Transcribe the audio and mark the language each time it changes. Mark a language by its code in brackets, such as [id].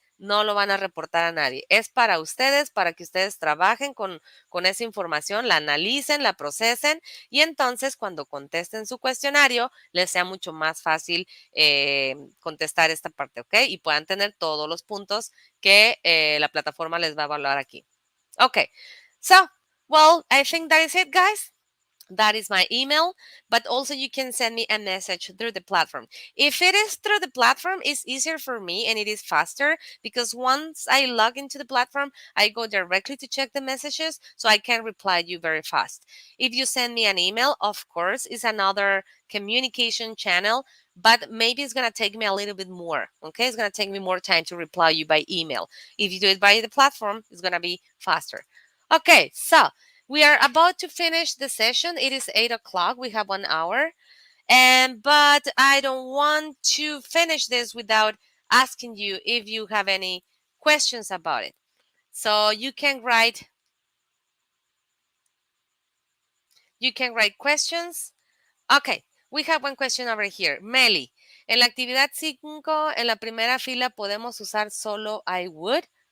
[es] no lo van a reportar a nadie. Es para ustedes, para que ustedes trabajen con esa información, la analicen, la procesen y entonces cuando contesten su cuestionario les sea mucho más fácil contestar esta parte, ¿ok? Y puedan tener todos los puntos que la plataforma les va a evaluar aquí. [en] Okay, so, well, I think that is it, guys. That is my email, but also you can send me a message through the platform. If it is through the platform, it's easier for me and it is faster because once I log into the platform, I go directly to check the messages so I can reply you very fast. If you send me an email, of course, it's another communication channel, but maybe it's going to take me a little bit more. Okay, it's going to take me more time to reply you by email. If you do it by the platform, it's going to be faster. Okay, so we are about to finish the session. It is 8 o'clock. We have 1 hour. But I don't want to finish this without asking you if you have any questions about it. So you can write questions. Okay, we have one question over here. [es] Meli, en la actividad 5, en la primera fila podemos usar solo [en] I would.